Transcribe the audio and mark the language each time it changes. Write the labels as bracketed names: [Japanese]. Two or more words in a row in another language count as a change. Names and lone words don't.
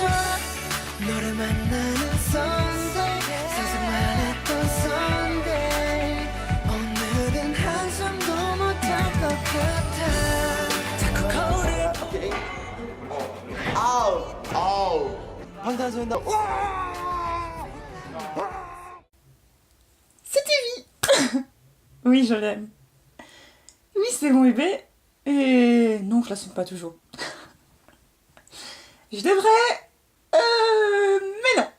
[Korean] 너를 만나는 Sunday 상상만 했던 Sunday 오늘은 한숨도 못할 것 같아 자꾸 거울을 아우 방탄소년단 [French] C'était vie. Oui, je l'aime. Oui, c'est mon bébé. Et non, je l'assume pas toujours. Je devrais... Mais non.